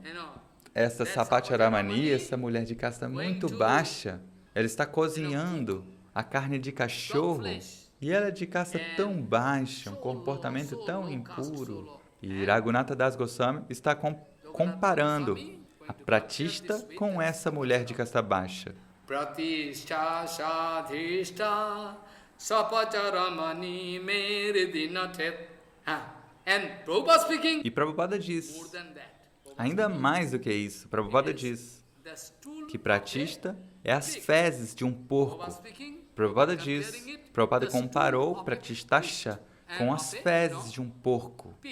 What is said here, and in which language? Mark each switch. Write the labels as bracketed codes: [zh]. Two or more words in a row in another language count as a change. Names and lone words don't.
[pt] Essa Sapatyaramani, essa mulher de casta muito baixa, ela está cozinhando a carne de cachorro e ela é de casta tão baixa, um comportamento tão impuro. E Raghunatha Das Goswami está comparando a pratista com essa mulher de casta baixa. [sa] प्रतिष्ठा साधिष्ठा सपत्यरमणी मेरिदिनतेत्. [pt] E Prabhupada diz, ainda mais do que isso, Prabhupada diz que pratista é as fezes de um porco. Prabhupada diz, Prabhupada comparou pratistasha com as fezes de um porco.